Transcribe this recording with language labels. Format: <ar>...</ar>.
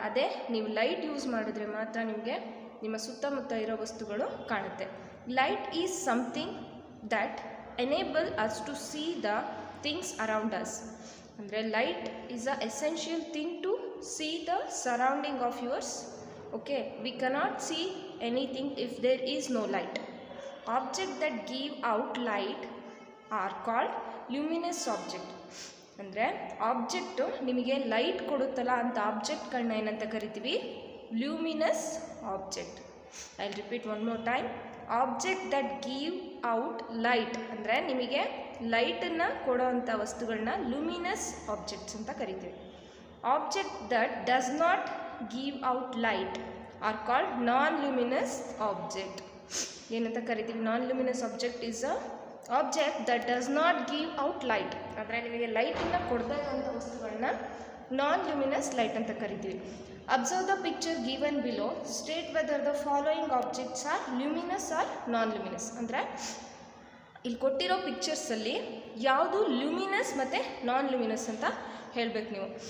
<kn>ಅದೇ ನೀವು light use ಮಾಡಿದ್ರೆ ಮಾತ್ರ ನಿಮಗೆ ನಿಮ್ಮ ಸುತ್ತಮುತ್ತ ಇರೋ ವಸ್ತುಗಳು ಕಾಣುತ್ತೆ.</kn> <en>Light is something that enable us to see the things around us, ಅಂದರೆ light is a essential thing to see the surrounding of yours. Okay, we cannot see anything if there is no light. Objects that give out light are called luminous object.</en> <kn>ಅಂದರೆ object ನಿಮಗೆ light ಕೊಡುತ್ತಲ್ಲ ಅಂತ ಆಬ್ಜೆಕ್ಟ್ಗಳನ್ನ ಏನಂತ ಕರಿತೀವಿ?</kn> <en>Luminous object. I will repeat one more time. Object that give out light,</en> <kn>ಅಂದರೆ ನಿಮಗೆ ಲೈಟನ್ನು ಕೊಡೋ ಅಂಥ ವಸ್ತುಗಳನ್ನ ಲೂಮಿನಸ್ ಆಬ್ಜೆಕ್ಟ್ಸ್ ಅಂತ ಕರಿತೀವಿ.</kn> <en>Object that does not give out light are called non-luminous object.</en> <kn>ಏನಂತ ಕರಿತೀವಿ?</kn> <en>non-luminous object is a object that does not give out light,</en> <kn>ಅಂದರೆ ನಿಮಗೆ ಲೈಟನ್ನು ಕೊಡದೇ ಇರೋಂಥ ವಸ್ತುಗಳನ್ನ non-luminous light ಅಂತ ಕರಿತೀವಿ.</kn> <en>Observe the picture given below, state whether the following objects are luminous or non-luminous.</en> <kn>ಅಂದರೆ ಇಲ್ಲಿ ಕೊಟ್ಟಿರೋ ಪಿಕ್ಚರ್ಸಲ್ಲಿ ಯಾವುದು ಲ್ಯೂಮಿನಸ್ ಮತ್ತು ನಾನ್-ಲ್ಯೂಮಿನಸ್ ಅಂತ ಹೇಳಬೇಕು ನೀವು.</kn>